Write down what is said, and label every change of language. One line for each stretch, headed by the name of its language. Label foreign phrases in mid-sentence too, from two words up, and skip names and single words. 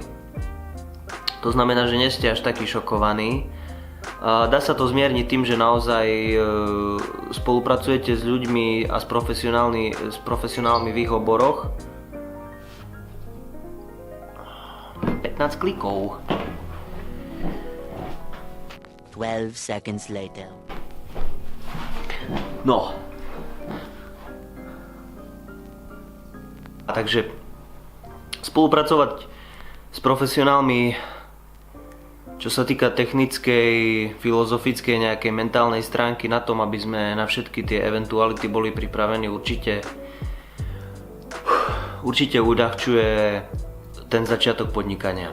Slovak: To znamená, že nie ste až takí šokovaní. Dá sa to zmierniť tým, že naozaj spolupracujete s ľuďmi a s profesionálmi v ich oboroch. 15 klikov.
English: 12 seconds later.
Slovak: No. A takže spolupracovať s profesionálmi, čo sa týka technickej, filozofickej, nejakej mentálnej stránky na tom, aby sme na všetky tie eventuality boli pripravení, určite uľahčuje ten začiatok podnikania.